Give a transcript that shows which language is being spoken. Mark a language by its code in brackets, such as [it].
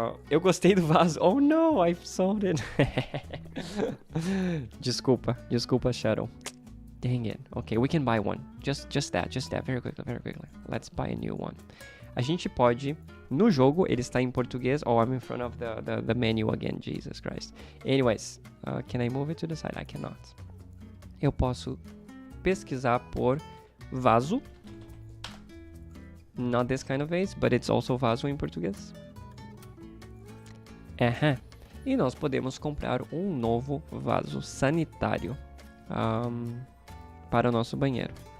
[pt] eu gostei do vaso. [en] Oh no, I've sold it. Desculpa, Shadow. Dang it. Okay, we can buy one. Just that, very quickly. Let's buy a new one. [pt] A gente pode, no jogo, ele está em português. [en] Oh, I'm in front of the menu again, Jesus Christ. Anyways, can I move it to the side? I cannot. [pt] Eu posso pesquisar por vaso. [en] Not this kind of vase, but it's also [pt] vaso em português. E nós podemos comprar um novo vaso sanitário para o nosso banheiro.